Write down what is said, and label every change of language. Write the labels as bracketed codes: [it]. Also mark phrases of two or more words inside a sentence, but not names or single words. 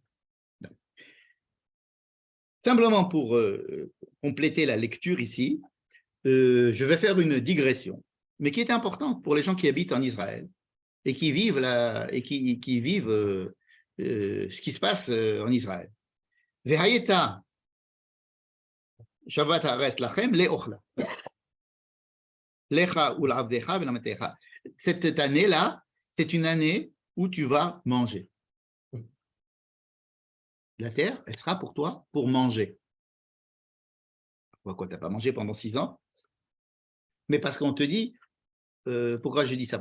[fr] Simplement pour compléter la lecture ici, je vais faire une digression, mais qui est importante pour les gens qui habitent en Israël et qui vivent, ce qui se passe en Israël. [he] והיתה שבת הארץ לכם לאכלה. לך ולעבדך ולאמתך. [fr] Cette année-là, c'est une année où tu vas manger. La terre, elle sera pour toi pour manger. Pourquoi tu n'as pas mangé pendant 6 ans? Mais parce qu'on te dit, pourquoi je dis ça?